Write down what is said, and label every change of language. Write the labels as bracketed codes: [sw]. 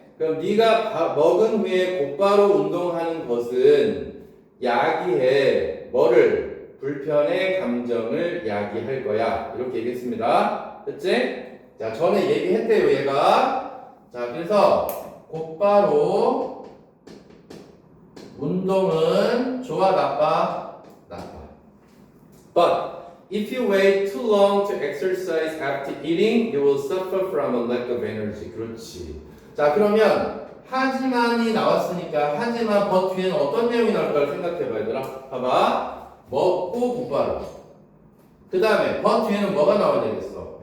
[ko] 그럼 네가 먹은 후에 곧바로 운동하는 것은 야기해 뭐를? 불편의 감정을 야기할 거야. 이렇게 얘기했습니다. 됐지? 자, 전에 얘기했대요, 얘가. 자, 그래서 곧바로 운동은 좋아, 나빠? 나빠. [en] But if you wait too long to exercise after eating, you will suffer from a lack of energy. [ko] 그렇지. 자, 그러면 하지만이 나왔으니까 하지만 but 뒤에는 어떤 내용이 나올까 생각해봐, 얘들아. 봐봐. 먹고 곧바로. 그 다음에 but 뒤에는 뭐가 나와야 되겠어?